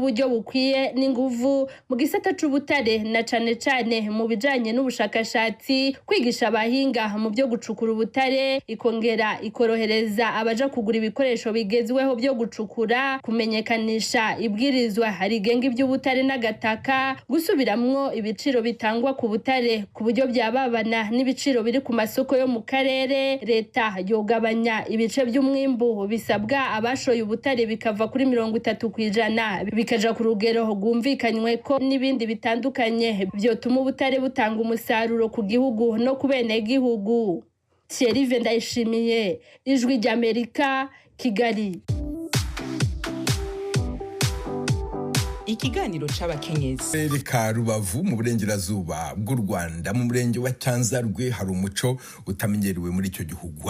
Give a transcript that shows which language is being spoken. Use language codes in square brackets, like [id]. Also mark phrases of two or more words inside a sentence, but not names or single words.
[rn] uburyo bukwiye n'inguvu mu gisata c'ubutare na cane mu bijanye n'ubushakashatsi, kwigisha abahinga mu byo gucukura ubutare, ikongera ikorohereza abaja kugura ibikoresho bigezweho byo gucukura, kumenyekanisha ibwirizwa rigenga iby'ubutare n'agataka, gusubiramwo ibiciro bitangwa ku butare ku buryo byababana n'ibiciro biri ku masoko yo mu karere. Leta yogabanya ibice by'umwimbu bisabwa abashoye ubutare bikava kuri 30% bikaja ku rugero rwumvikanywe ko n'ibindi bitandukanye byotuma ubutare butanga umusaruro ku gihugu no ku bene gihugu. Thierry Vendayishimiye, Ijwi ry'Amerika, Kigali. ikiganiro c'abakenyezi. [rw] Reka Rubavu mu burengerazuba bw'u Rwanda mu murenge wa Cyanzarwe hari umuco utamenyerewe muri icyo gihugu.